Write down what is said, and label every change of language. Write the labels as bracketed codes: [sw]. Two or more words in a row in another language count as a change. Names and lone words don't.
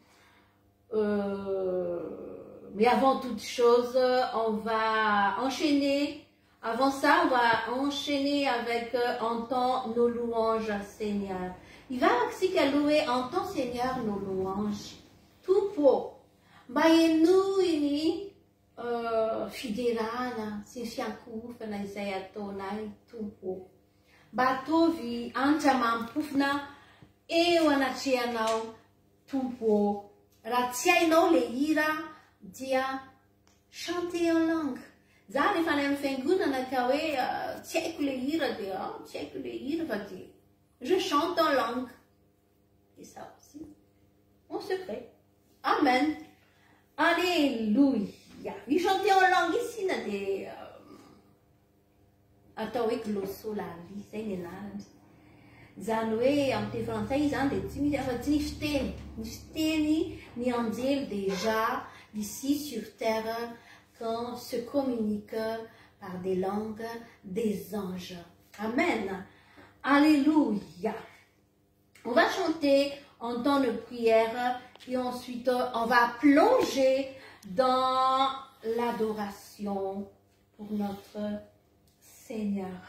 [fr] Mais avant toute chose, on va enchaîner. Avant ça, on va enchaîner avec entends nos louanges, Seigneur. Il va aussi louer entends, Seigneur, nos louanges. Tout pour. Baïnou, ini. [mg] Fidelana sy fiankofana izay ataonay tompo mba ataovy antra mampofina eo anatrehanao tompo raha tsy hainao le hira dia [fr] chanter en langue. [mg] Za rehefa any amin'ny fiangonana ka hoe tsy haiko le hira dia tsy haiko le hira fa dia [fr] je chante en langue. Et ça aussi mon secret. [mg] Amen. Alléluia. Vi [fr] chanter en langue ici [mg] na de atao hoe glosolalie zay ny anarany. Zany hoe amin'ny teny frantsay zany dia tsy misy afa-tsy ny fiteny. Ny fiteny ny anjely [fr] déjà ici sur terre quand se communique par des langues des anges. Amen. Alléluia. On va chanter en temps de prière et ensuite on va plonger dans l'adoration pour notre Seigneur.